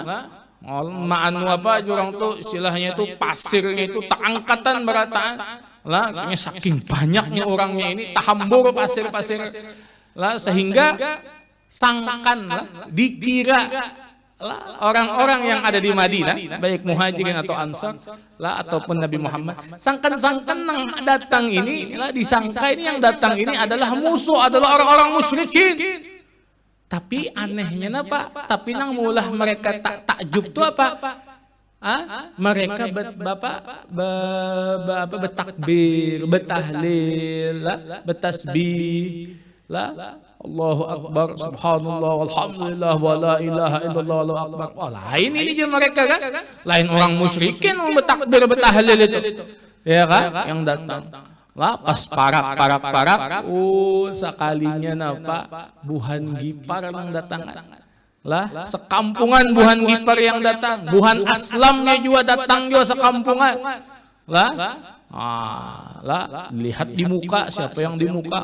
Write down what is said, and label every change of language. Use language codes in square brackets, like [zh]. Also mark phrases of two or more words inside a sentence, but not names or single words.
[bjn] Ma'anu apa orang tuh istilahnya itu pasirnya itu tak angkatan berataan lah, kayaknya saking banyaknya orangnya ini tahambur pasir-pasir lah, sehingga sangkan lah, dikira lah orang-orang yang ada di Madinah baik Muhajirin atau Ansar lah ataupun Nabi Muhammad, sangkan-sangkan yang datang ini lah, disangka ini yang datang ini adalah musuh, adalah orang-orang musyrikin. [id] Tapi anehnya apa? [bjn] Tapi nang mulah mereka takjub itu apa? [id] Mereka bertakbir, bertahlil, bertasbih, [ar] الله أكبر سبحان الله الحمد لله ولا إله إلا الله الله أكبر. [bjn] Oh, lain ini je mereka kan? Lain orang musyrikin yang bertakbir, bertahlil itu, ya kan? [id] Yang datang. [bjn] Lah pas parak, sekalinya napa Buhan Ghifar yang datang. Lah sekampungan Buhan Ghifar yang datang, Buhan Aslamnya juga datang juga sekampungan. [id] Lah lihat di muka, siapa yang di muka?